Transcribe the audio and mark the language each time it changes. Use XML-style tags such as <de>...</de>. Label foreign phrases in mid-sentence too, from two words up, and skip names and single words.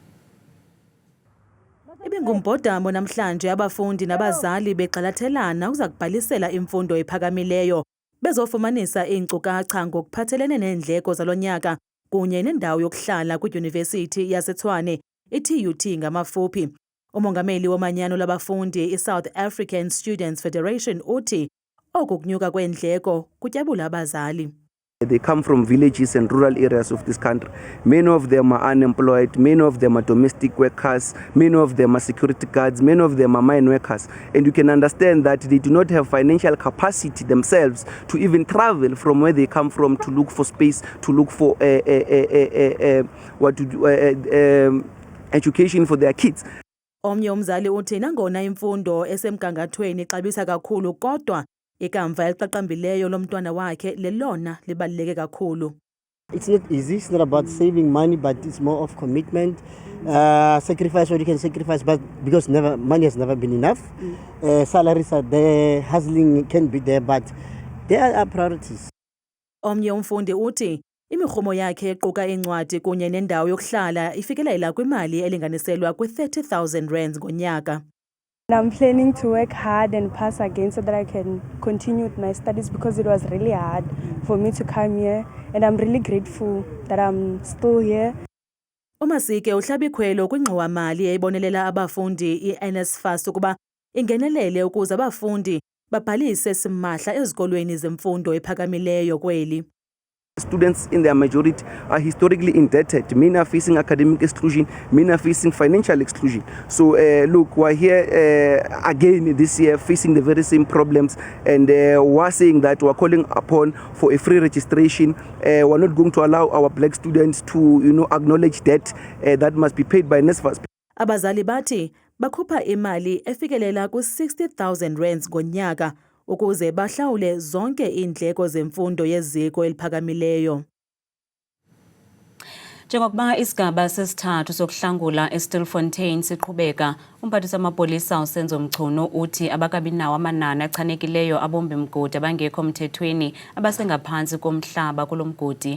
<xh>Ibingumbhodamo namhlanje abafundi nabazali begxalathelana ukuza kubhalisela imfundo ephakamileyo bezofumanisa iinkcukacha ngokuphathelene neendleko zalo nyaka kunye nendawo yokuhlala kwidyunivesithi yaseTshwane i-TUT ngamafuphi. Umongameli womanyano labafundi i-South African Students Federation uthi oku kunyuka kweendleko kutyabula abazali.</xh> <en>They come from villages and rural areas of this country. Many of them are unemployed, many of them are domestic workers, many of them are security guards, many of them are mine workers. And you can understand that they do not have financial capacity themselves to even travel from where they come from to look for space, to look for education for their kids.</en> <xh>Omnye umzali uthi nangona imfundo esemgangathweni ixabisa kakhulu kodwa ikamva eliqaqambileyo lomntwana wakhe lelona libaluleke kakhulu.</xh> <en>It's not easy, it's not about saving money, but it's more of commitment, sacrifice what you can sacrifice, but because money has never been enough. Salaries are there, hustling can be there, but there are priorities.</en> <xh>Omnye umfundi uthi imirhumo yakhe equka incwadi kunye nendawo yokuhlala ifikelela kwimali elinganiselwa kwi-30,000 rands ngonyaka.</xh> <en>I'm planning to work hard and pass again so that I can continue with my studies because it was really hard for me to come here and I'm really grateful that I'm still here.</en> <xh>Umasike uhlaba ikhwelo kwingxowa-mali eyibonelela abafundi i-NSFAS ukuba ingenelele ukuze abafundi babhalise simahla ezikolweni zemfundo ephakamileyo kweli.</xh> <en>Students in their majority are historically indebted. Many are facing academic exclusion, many are facing financial exclusion. So look, we're here again this year facing the very same problems, and we're saying that we're calling upon for a free registration. We're not going to allow our black students to acknowledge debt that must be paid by NSFAS.</en> <xh>Abazali bathi bakhupha imali efikelela ku-60,000 rands ngonyaka ukuze bahlawule zonke iindleko zemfundo yeziko eliphakamileyo. Njengokuba isigaba sesithathu sokuhlangula eStilfontein siqhubeka, umphathisi wamapolisa uSenzo Mchunu uthi abakabinawo amanani achanekileyo abombi mgodi abangekho mthethweni abasengaphansi komhlaba kulo mgodi.</xh>